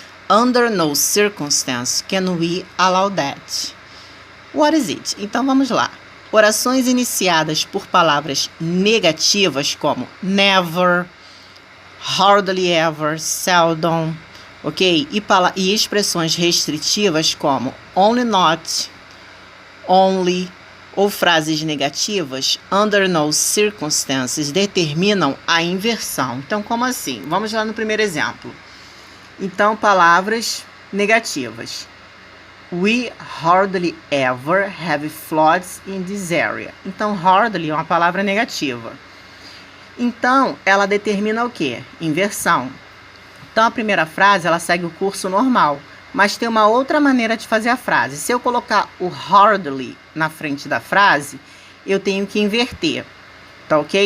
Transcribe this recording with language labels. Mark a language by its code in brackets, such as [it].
[en] Under no circumstance can we allow that. What is it? [pt] Então vamos lá. Orações iniciadas por palavras negativas como never, [en] hardly ever, seldom, ok? [pt] E expressões restritivas como only not, only, ou frases negativas, under no circumstances, determinam a inversão. Então, como assim? Vamos lá no primeiro exemplo. Então, palavras negativas. [en] We hardly ever have floods in this area. [pt] Então, hardly é uma palavra negativa. Então, ela determina o quê? Inversão. Então, a primeira frase, ela segue o curso normal. Mas tem uma outra maneira de fazer a frase. Se eu colocar o hardly na frente da frase, eu tenho que inverter. Tá ok?